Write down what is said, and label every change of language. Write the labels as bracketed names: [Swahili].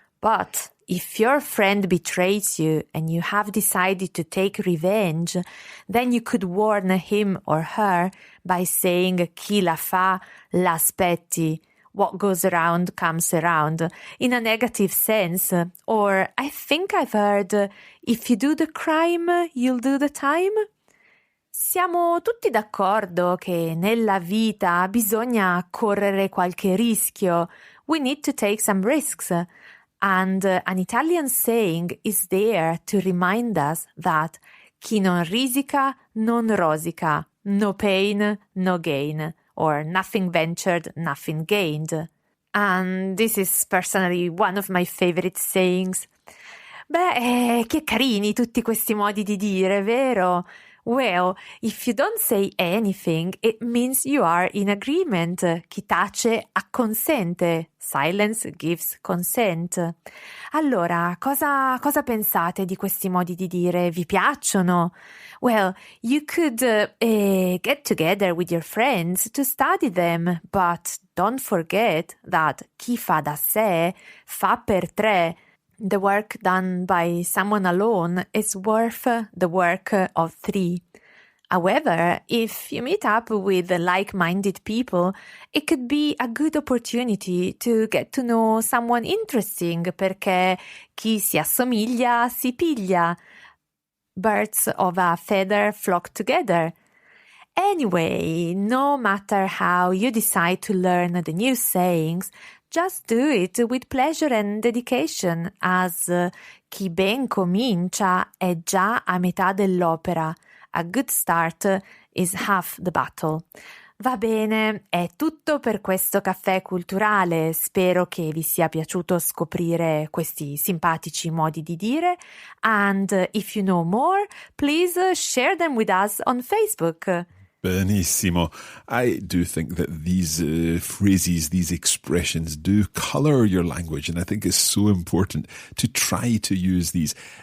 [English] But if your friend betrays you and you have decided to take revenge, then you could warn him or her by saying [Italian] chi la fa, l'aspetti. [English] What goes around comes around, in a negative sense. Or I think I've heard, if you do the crime, you'll do the time. [Italian] Siamo tutti d'accordo che nella vita bisogna correre qualche rischio. [English] We need to take some risks. And an Italian saying is there to remind us that [Italian] chi non risica non rosica, [English] no pain, no gain, or nothing ventured, nothing gained. And this is personally one of my favorite sayings. [Italian] Beh, che carini tutti questi modi di dire, vero? [English] Well, if you don't say anything, it means you are in agreement. [Italian] Chi tace acconsente. [English] Silence gives consent. [Italian] Allora, cosa pensate di questi modi di dire? Vi piacciono? [English] Well, you could get together with your friends to study them, but don't forget that [Italian] chi fa da sé fa per tre. [English] The work done by someone alone is worth the work of 3. However, if you meet up with like-minded people, it could be a good opportunity to get to know someone interesting, [Italian] perché chi si assomiglia si piglia. [English] Birds of a feather flock together. Anyway, no matter how you decide to learn the new sayings, just do it with pleasure and dedication, as [Italian] chi ben comincia è già a metà dell'opera. [English] A good start is half the battle. [Italian] Va bene, è tutto per questo caffè culturale. Spero che vi sia piaciuto scoprire questi simpatici modi di dire. [English] And if you know more, please share them with us on Facebook. [Italian] Benissimo. [English] I do think that these phrases, these expressions do colour your language, and I think it's so important to try to use these.